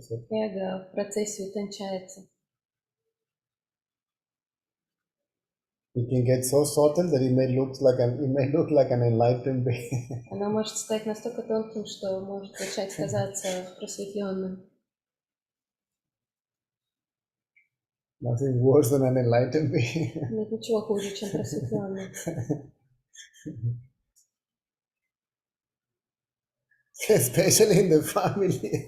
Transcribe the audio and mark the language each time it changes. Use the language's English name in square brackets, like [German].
[Russian] Эго в процессе утончается. [English] It can get so subtle that it may look like an enlightened being. [Russian] Оно может стать настолько тонким, что может начать казаться просветленным. [English] Nothing worse than an enlightened being. [Russian] Нет ничего хуже, чем просветленный. [English] Especially in the family.